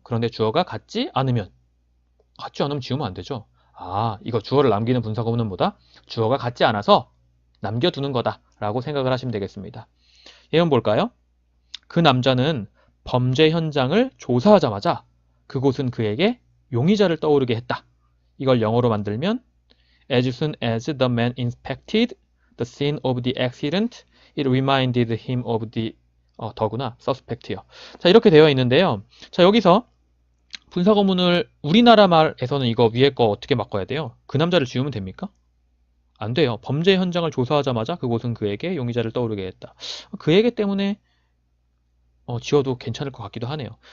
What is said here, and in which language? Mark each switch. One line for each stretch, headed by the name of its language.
Korean: 그런데 주어가 같지 않으면 지우면 안 되죠. 이거 주어를 남기는 분사구문은 뭐다? 주어가 같지 않아서 남겨두는 거다 라고 생각을 하시면 되겠습니다. 예문 볼까요? 그 남자는 범죄 현장을 조사하자마자 그곳은 그에게 용의자를 떠오르게 했다. 이걸 영어로 만들면
English: As soon as the man inspected the scene of the accident, it reminded him of the suspect요.
Korean: 자, 이렇게 되어 있는데요. 자, 여기서 분사구문을 우리나라 말에서는 이거 위에 거 어떻게 바꿔야 돼요? 그 남자를 지우면 됩니까? 안 돼요. 범죄 현장을 조사하자마자 그곳은 그에게 용의자를 떠오르게 했다. 그에게 때문에 지워도 괜찮을 것 같기도 하네요.